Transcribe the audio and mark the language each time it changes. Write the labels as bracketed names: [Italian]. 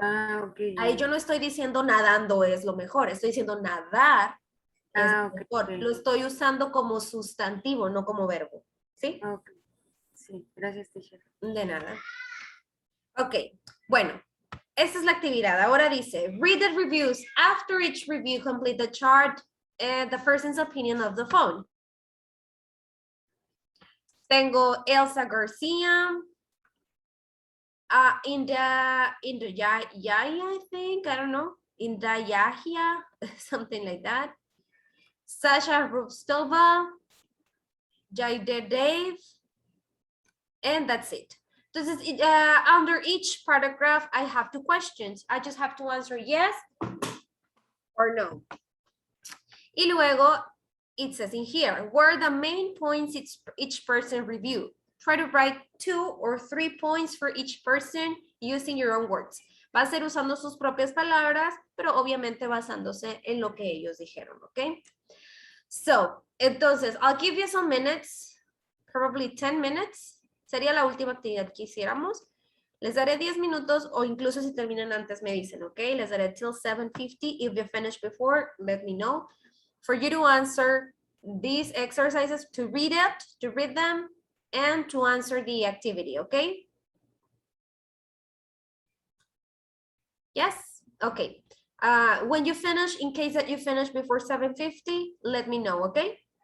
[Spanish] Ah, ok. Ahí yo no estoy diciendo nadando es lo mejor, estoy diciendo nadar es Ah, lo ok, mejor. ok. Lo estoy usando como sustantivo, no como verbo. ¿Sí? Ok. Sí, gracias, teacher. De nada. Ok, bueno, esta es la actividad. Ahora dice, [English] read the reviews. After each review, complete the chart and the person's opinion of the phone. [Spanish] Tengo Elsa Garcia. [English] In the Yaya, I think, I don't know. In the Yahya, something like that. Sasha Rustova, Jaide Dave, and that's it. Entonces, under each paragraph, I have 2 questions. I just have to answer yes or no. [Spanish] Y luego, [English] it says in here, what are the main points each person reviewed? Try to write 2 or 3 points for each person using your own words. [Spanish] Va a ser usando sus propias palabras, pero obviamente basándose en lo que ellos dijeron, ¿ok? [English] So, entonces, I'll give you some minutes, probably 10 minutes. [Spanish] Sería la última actividad que hiciéramos. Les daré 10 minutos o incluso si terminan antes me dicen, ¿ok? Les daré [English] till 7:50. If you finish before, let me know. For you to answer these exercises, to read them, and to answer the activity, okay? Yes? Okay. When you finish, in case that you finish before 7:50, let me know, okay?